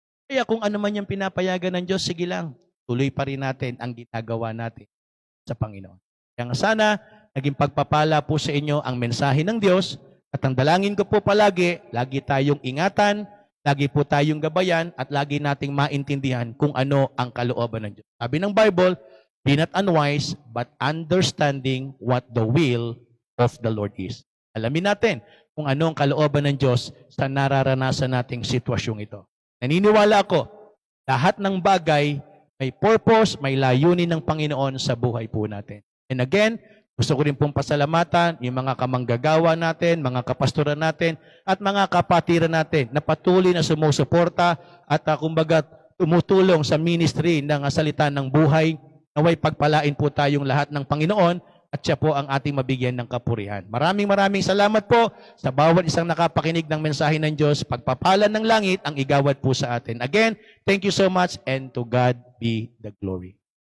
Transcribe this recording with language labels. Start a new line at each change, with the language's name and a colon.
Filipino: Kaya kung ano man yung pinapayagan ng Diyos, sige lang, tuloy pa rin natin ang ginagawa natin sa Panginoon. Kaya sana, naging pagpapala po sa inyo ang mensahe ng Diyos at ang dalangin ko po palagi, lagi tayong ingatan, lagi po tayong gabayan at lagi nating maintindihan kung ano ang kalooban ng Diyos. Sabi ng
English: Bible, be not unwise, but understanding what the will of the Lord is.
Filipino: Alamin natin kung ano ang kalooban ng Diyos sa nararanasan nating sitwasyong ito. Naniniwala ako, lahat ng bagay may purpose, may layunin ng Panginoon sa buhay po natin.
English: And again,
Filipino: gusto ko rin pong pasalamatan yung mga kamanggagawa natin, mga kapastoran natin, at mga kapatiran natin na patuloy na sumusuporta at kumbaga tumutulong sa ministry ng salita ng buhay. Naway pagpalain po tayong lahat ng Panginoon at siya po ang ating mabigyan ng kapurihan. Maraming salamat po sa bawat isang nakapakinig ng mensahe ng Diyos. Pagpapalan ng langit ang igawad po sa atin.
English: Again, thank you so much and to God be the glory.